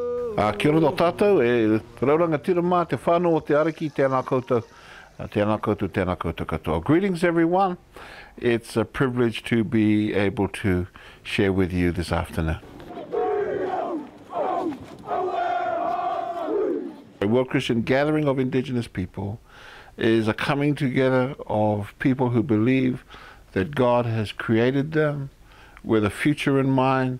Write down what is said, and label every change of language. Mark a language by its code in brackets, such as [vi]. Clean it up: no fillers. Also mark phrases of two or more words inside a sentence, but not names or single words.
[mi] Kia ora no tātou, rauranga tira mā te whānau o te ariki, tēnā koutou, tēnā koutou, tēnā koutou katoa. [en] Greetings everyone. It's a privilege to be able to share with you this afternoon. A World Christian Gathering of Indigenous people is a coming together of people who believe that God has created them with a future in mind.